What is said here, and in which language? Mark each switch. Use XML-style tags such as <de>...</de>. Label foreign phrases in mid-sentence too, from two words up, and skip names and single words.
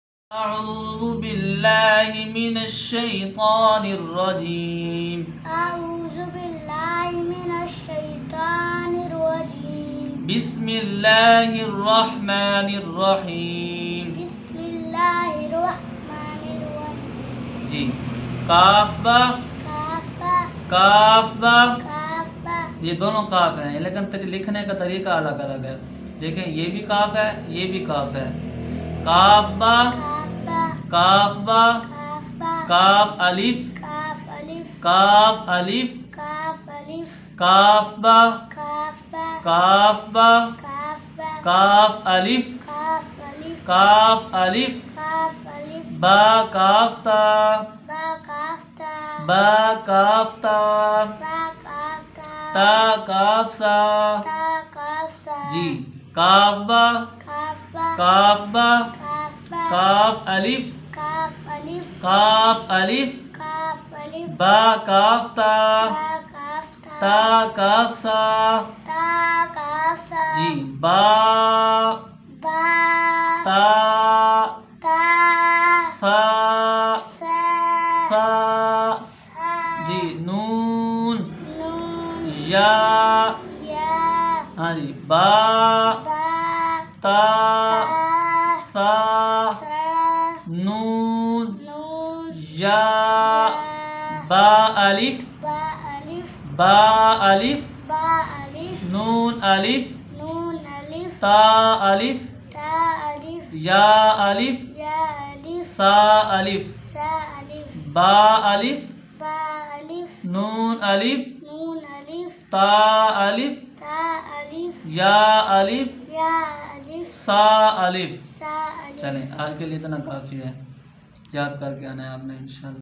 <ar>أعوذ بالله من الشيطان الرجيم. أعوذ بالله من الشيطان الرجيم. بسم الله الرحمن الرحيم. بسم الله الرحمن الرحيم.</ar> <ur>جی کاف با کاف با یہ دونوں کاف ہیں، لیکن لکھنے کا طریقہ الگ الگ ہے. دیکھیں یہ بھی کاف ہے، یہ بھی کاف ہے. کاف با کاف با کاف الف کاف الف کاف با کاف با کاف الف کاف الف با کاف تا با کاف تا تا کاف سا. جی کاف با کاف با کاف الف کاف الف با کاف تا تا کاف سا. جی با تا فا فا. جی نون یا ہاں جی با تا فا نون یا با الف با الف نون الف تا الف یا الف سا الف با الف نون الف تا الف یا الف سا الف. چلیں آج کے لیے اتنا کافی ہے، یاد کر کے آنا ہے آپ نے انشاءاللہ.</ur>